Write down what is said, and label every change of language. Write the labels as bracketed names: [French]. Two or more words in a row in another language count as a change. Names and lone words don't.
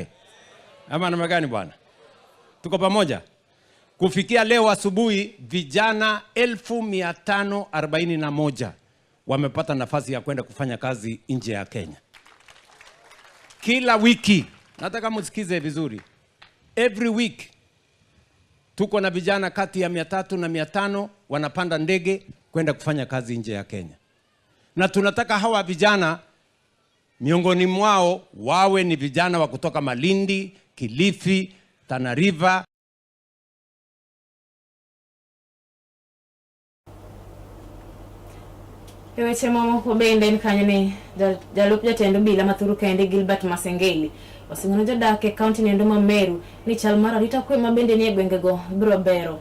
[Swahili] Ama namna gani bwana? Tuko pamoja? Kufikia leo asubuhi vijana 1541 wamepata nafasi ya kwenda kufanya kazi nje ya Kenya. Kila wiki, nataka msikize vizuri, [English] every week [Swahili] tuko na vijana kati ya 300 na 500 wanapanda ndege kwenda kufanya kazi nje ya Kenya. Na tunataka hawa vijana miongoni mwao wawe ni vijana wa kutoka Malindi, Kilifi, Tana River. [Luo (Kenya and Tanzania)] Eweche mamoko bende ni kanyo ni jalup jatend obila Mathuru Kainde Gilbert Masengeli osingono jodak e kaunti ni Nduma Meru ni chal mar arita kwe mabende ni e gwengego biro bero.